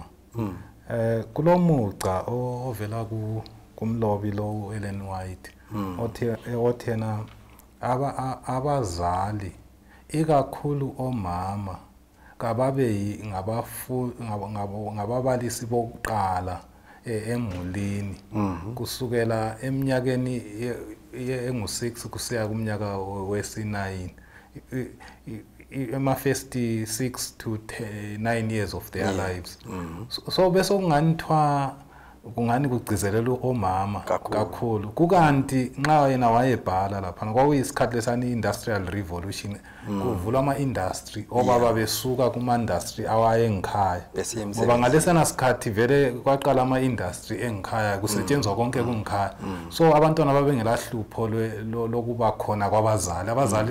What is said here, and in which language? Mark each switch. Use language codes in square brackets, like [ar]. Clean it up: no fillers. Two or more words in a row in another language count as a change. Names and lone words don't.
[nd] Kulomuca ovela kumlobi lo Ellen White othena abazali ikakhulu omama kababe ngababalisi bokuqala emulini kusukela eminyakeni engu6 kusiya kumnyaka wesi9 [en] first 6 to 9 years of their lives. [nd] So bese kunganithwa kungani kugcizelela omama kakhulu kukanti nxa yena wayebhala lapha kwakuyisikhathi lesani [en] industrial revolution [nd] kuvulwa ama-industry obaba besuka kuma-industry awayengikhaya ngoba ngalesana sikhathi vele kwaqala ama-industry engikhaya kusetshenzwa konke kungikhaya so abantwana babengelahlupho lokuba khona kwabazali abazali